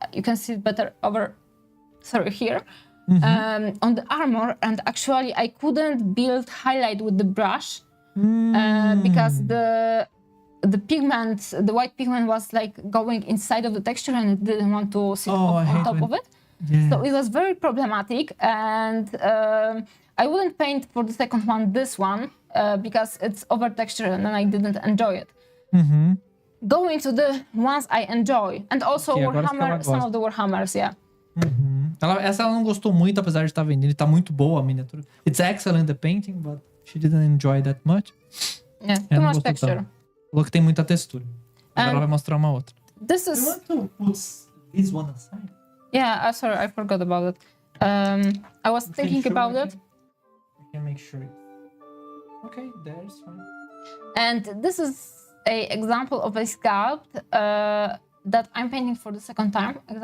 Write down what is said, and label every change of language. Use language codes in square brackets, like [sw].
[en] You can see it better here. On the armor, and actually I couldn't build highlight with the brush because the pigment, the white pigment was like going inside of the texture and it didn't want to sit on top of it. Yeah. So it was very problematic, and I wouldn't paint for the second one this one because it's over texture and then I didn't enjoy it. Going to the ones I enjoy, and also Warhammer, some of the Warhammers, yeah. [pt] Essa ela não gostou muito, apesar de estar vendendo. Tá muito boa a miniatura. [en] It's excellent the painting, but she didn't enjoy that much. Yeah, too much texture. [pt] Falou que tem muita textura. Agora ela vai mostrar uma outra. [en] This is... You want to put this one aside? Yeah, sorry, I forgot about it. I was thinking about it. I can make sure. Okay, there's fine. And this is a example of a sculpt that I'm painting for the second time.